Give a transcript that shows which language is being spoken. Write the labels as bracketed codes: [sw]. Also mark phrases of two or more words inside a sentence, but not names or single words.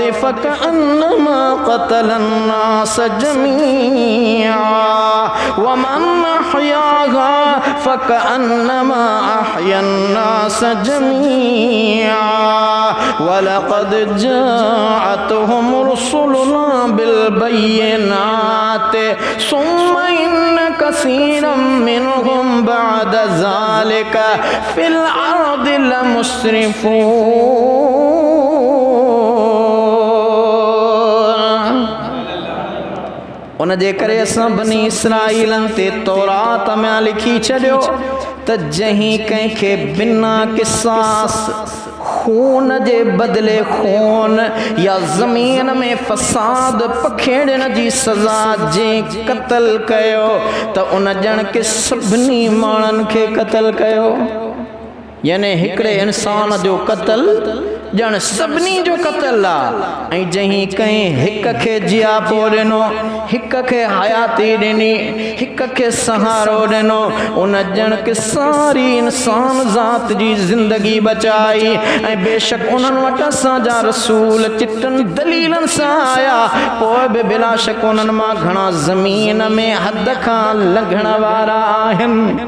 [ar] فكأنما قتل الناس جميعا ومن أحياها فكأنما أحيا الناس جميعا ولقد جاءتهم رسلنا بالبينات ثم إن كثيرا منهم بعد ذلك في الأرض لمسرفون. [sd] उन जे करे असां बनी इसराईलन ते तौरात में लिखी छॾियो त जहीं कंहिंखे बिना किसास खून जे बदले खून या ज़मीन में फ़साद पखेड़ण जी सज़ा जे क़त्ल कयो त उन ॼण के सभिनी माण्हुनि खे क़त्ल कयो। यानी हिकिड़े इंसान जो क़त्ल जन सभिनी जो क़त्ल आ ऐं जहीं कंहिं हिक खे जियापो ॾिनो हिक खे हयाती ॾिनी हिक खे सहारो ॾिनो उन ॼण के सारी इंसान ज़ात जी ज़िंदगी बचाई ऐं बेशक उन्हनि वटि असांजा रसूल चिटनि दलीलनि सां आया पोइ बि बिला शक उन्हनि मां घणा ज़मीन में हद खां लंघण वारा आहिनि।